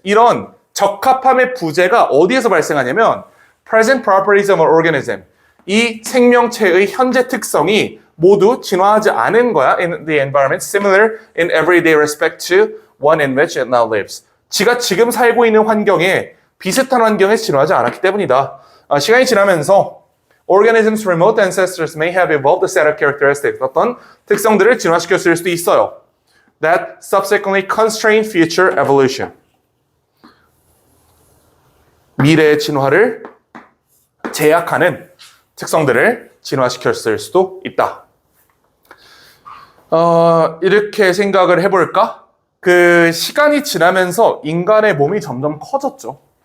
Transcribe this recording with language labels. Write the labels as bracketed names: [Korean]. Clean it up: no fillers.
[Korean] 이런 적합함의 부재가 어디에서 발생하냐면 [English] present properties of an organism. [Korean] 이 생명체의 현재 특성이 모두 진화하지 않은 거야. [English] In the environment similar in everyday respect to one in which it now lives. [Korean] 지가 지금 살고 있는 환경에 비슷한 환경에서 진화하지 않았기 때문이다. 시간이 지나면서 [English] organisms' remote ancestors may have evolved a set of characteristics. [Korean] 어떤 특성들을 진화시켰을 수도 있어요. [English] That subsequently constrain future evolution. [Korean] 미래의 진화를 제약하는 특성들을 진화시켰을 수도 있다. 이렇게 생각을 해볼까? 그 시간이 지나면서 인간의 몸이 점점 커졌죠.